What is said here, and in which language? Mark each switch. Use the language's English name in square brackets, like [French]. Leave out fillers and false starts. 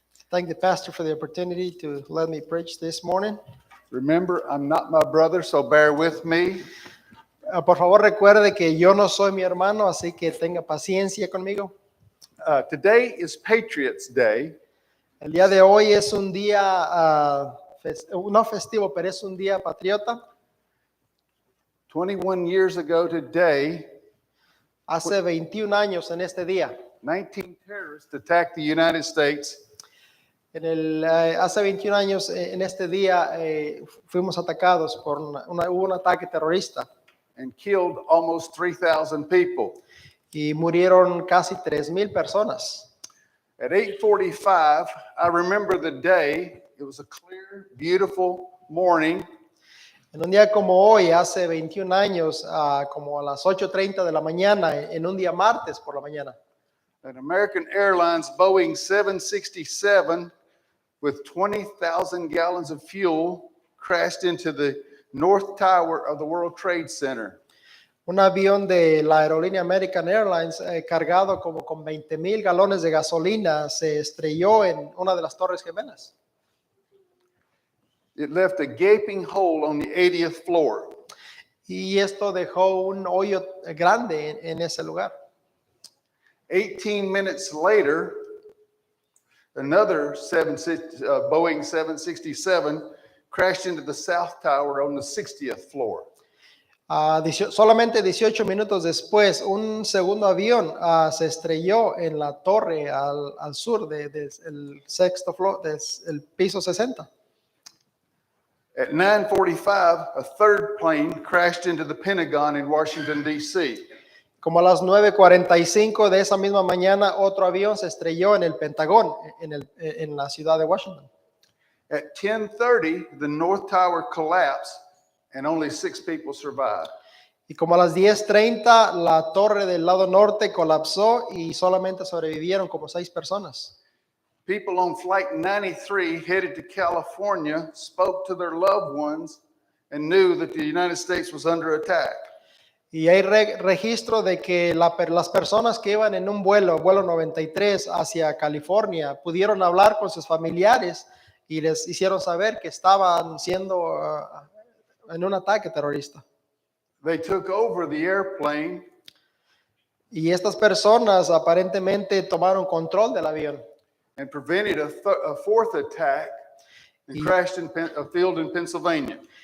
[English] Thank the pastor for the opportunity to let me preach this morning. Remember, I'm not my brother, so bear with me. [Spanish] Por favor, recuerde que yo no soy mi hermano, así que tenga paciencia conmigo. [English] Today is Patriots Day. [Spanish] El día de hoy es un día, no festivo, pero es un día patriota. [English] 21 years ago today, [Spanish] hace 21 años en este día. [English] 19 terrorists attacked the United States. [Spanish] Hace 21 años en este día fuimos atacados por hubo un ataque terrorista. [English] And killed almost 3,000 people. [Spanish] Y murieron casi 3,000 personas. [English] At 8:45, I remember the day. It was a clear, beautiful morning. [Spanish] En un día como hoy, hace 21 años, como a las 8:30 de la mañana, en un día martes por la mañana. [English] An American Airlines Boeing 767 with 20,000 gallons of fuel crashed into the North Tower of the World Trade Center. [Spanish] Un avión de la aerolínea American Airlines cargado como con 20,000 galones de gasolina se estrelló en una de las Torres Gemelas. [English] It left a gaping hole on the 80th floor. [Spanish] Y esto dejó un hoyo grande en ese lugar. [English] 18 minutes later, another Boeing 767 crashed into the South Tower on the 60th floor. [Spanish] Solamente 18 minutos después, un segundo avión se estrelló en la torre al sur del sexto floor, del piso 60. [English] At 9:45, a third plane crashed into the Pentagon in Washington, D.C. [Spanish] Como a las 9:45 de esa misma mañana, otro avión se estrelló en el Pentagón, en la ciudad de Washington. [English] At 10:30, the North Tower collapsed and only 6 people survived. [Spanish] Y como a las 10:30, la torre del lado norte colapsó y solamente sobrevivieron como 6 personas. [English] People on Flight 93 headed to California spoke to their loved ones and knew that the United States was under attack. [Spanish] Y hay registro de que las personas que iban en un vuelo 93 hacia California, pudieron hablar con sus familiares y les hicieron saber que estaban siendo en un ataque terrorista. [English] They took over the airplane. [Spanish] Y estas personas aparentemente tomaron control del avión. [English] And prevented a fourth attack and crashed in a field in Pennsylvania.